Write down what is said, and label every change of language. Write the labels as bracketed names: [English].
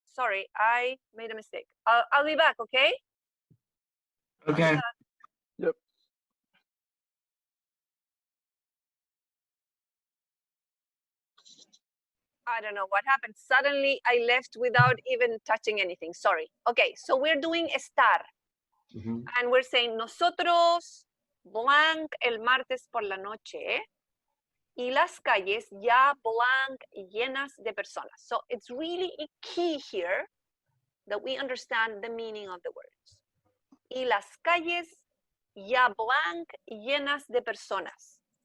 [English] Sorry, I made a mistake. I'll be back, okay? Okay. I don't know what happened. Suddenly I left without even touching anything. Sorry. Okay, so we're doing estar. Mhm. And we're saying [Spanish] nosotros blanc el martes por la noche y las calles ya blanc llenas de personas. [English] So it's really a key here that we understand the meaning of the words. [Spanish] Y las calles ya blanc llenas de personas.